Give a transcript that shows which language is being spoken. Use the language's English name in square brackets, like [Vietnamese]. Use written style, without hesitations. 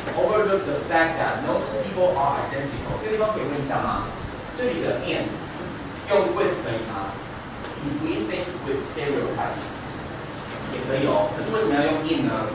[English] Overlook the fact that no two people are identical. [Chinese] 这个地方可以问一下吗？这里的 in 用 with 可以吗？ [English] If we think with stereotypes [Chinese] 也可以哦。可是为什么要用 in 呢？